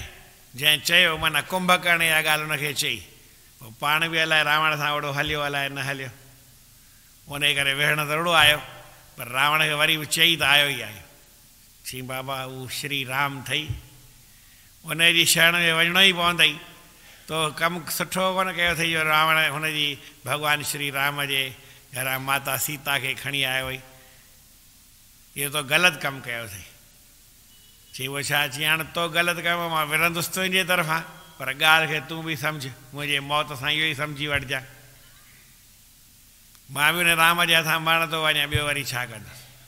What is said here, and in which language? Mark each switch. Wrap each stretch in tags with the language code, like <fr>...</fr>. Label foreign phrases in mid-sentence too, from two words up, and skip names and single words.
<sd>जंहिं चयो माना कुंभकर्ण इहा ॻाल्हि उनखे चई, पोइ पाण बि अलाए रावण सां ओड़ो हलियो अलाए न हलियो। उन करे वेहण ज़रूरु आयो, पर रावण खे वरी बि चई त आयो ई आयो। चई बाबा हू श्री राम अथई, उन जी शरण में वञिणो ई पवंदई। तो कमु सुठो कोन कयो अथई जो रावण हुनजी भॻवानु श्री राम जे घरां माता सीता खे खणी आयो हुई। इहो तो ग़लति कमु कयो अथई। चई उहो छा? चई हाणे तो ग़लति कयो, मां विरंदुसि तुंहिंजे तरफ़ां, पर ॻाल्हि खे तूं बि सम्झ, मुंहिंजे मौत सां इहो ई सम्झी वठिजांइ। मां बि हुन राम जे हथां मरण थो वञा, ॿियो वरी छा कंदुसि।</sd>